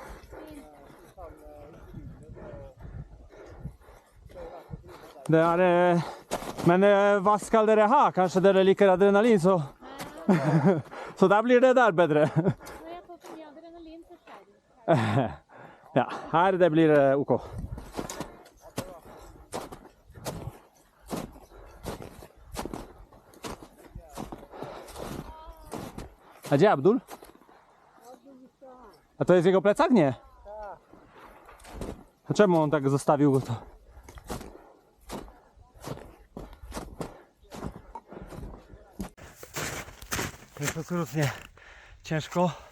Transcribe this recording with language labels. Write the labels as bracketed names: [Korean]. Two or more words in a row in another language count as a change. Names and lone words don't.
[Norwegian] Det er, men hva skal dere ha? Kanskje dere liker adrenalin, så, så da blir det der bedre. Når jeg har fått mye adrenalin, så skjer det. Ja, her det blir ok. [Polish] A gdzie Abdul? A to jest jego plecak? Nie. A czemu on tak zostawił go to? Jest absolutnie ciężko.